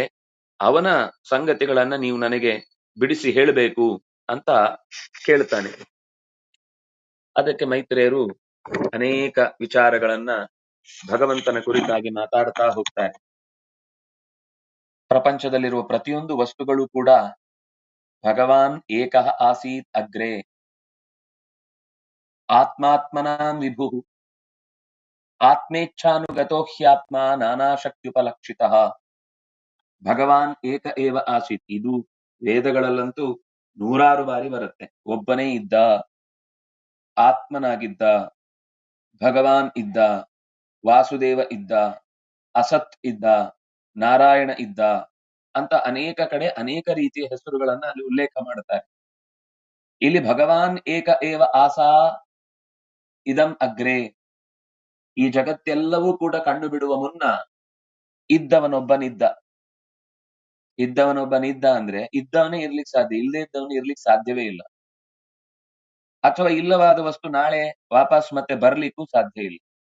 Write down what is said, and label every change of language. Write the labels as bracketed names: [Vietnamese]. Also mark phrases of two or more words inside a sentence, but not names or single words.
[Kannada] ಅವನ ಸಂಗತಿಗಳನ್ನ ನೀವು ನನಗೆ ಬಿಡಿಸಿ ಹೇಳಬೇಕು ಅಂತ ಕೇಳ್ತಾನೆ. ಅದಕ್ಕೆ ಮೈತ್ರೇಯರು ಅನೇಕ ವಿಚಾರಗಳನ್ನ ಭಗವಂತನ ಕುರಿತಾಗಿ ಮಾತಾಡ್ತಾ ಹೋಗ್ತಾರೆ. ಪ್ರಪಂಚದಲ್ಲಿರುವ ಪ್ರತಿಯೊಂದು ವಸ್ತುಗಳು ಕೂಡ [Sanskrit] ಭಗವಾನ್ ಏಕಃ ಆಸೀತ್ ಅಗ್ರೆ ಆತ್ಮಾತ್ಮನಾಂ ವಿಭು ಆತ್ಮೇಚ್ಛಾನುಗತೋ ಹ್ಯಾತ್ಮ ನಾನಾಶಕ್ತ್ಯುಪಲಕ್ಷಿತಃ. ಭಗವಾನ್ ಏಕ ಏವ ಆಸೀತ್, [Kannada] ಇದು ವೇದಗಳಲ್ಲಂತೂ ನೂರಾರು ಬಾರಿ ಬರುತ್ತೆ. ಒಬ್ಬನೇ ಇದ್ದ, ಆತ್ಮನಾಗಿದ್ದ, ಭಗವಾನ್ ಇದ್ದ, ವಾಸುದೇವ ಇದ್ದ, ಅಸತ್ ಇದ್ದ, ನಾರಾಯಣ ಇದ್ದ ಅಂತ ಅನೇಕ ಕಡೆ ಅನೇಕ ರೀತಿಯ ಹೆಸರುಗಳನ್ನ ಅಲ್ಲಿ ಉಲ್ಲೇಖ ಮಾಡುತ್ತಾರೆ. [Sanskrit] ಇಲ್ಲಿ ಭಗವಾನ್ ಏಕ ಏವ ಆಸಾ ಇದಂ ಅಗ್ರೆ, [Kannada] ಈ ಜಗತ್ತೆಲ್ಲವೂ ಕೂಡ ಕಂಡು ಬಿಡುವ ಮುನ್ನ ಇದ್ದವನೊಬ್ಬನಿದ್ದ. ಇದ್ದವನೊಬ್ಬನಿದ್ದ ಅಂದ್ರೆ ಇದ್ದವನೇ ಇರ್ಲಿಕ್ಕೆ ಸಾಧ್ಯ, ಇಲ್ಲದೆ ಇದ್ದವನು ಇರ್ಲಿಕ್ಕೆ ಸಾಧ್ಯವೇ ಇಲ್ಲ. ಅಥವಾ ಇಲ್ಲವಾದ ವಸ್ತು ನಾಳೆ ವಾಪಸ್ ಮತ್ತೆ ಬರ್ಲಿಕ್ಕೂ ಸಾಧ್ಯ ಇಲ್ಲ.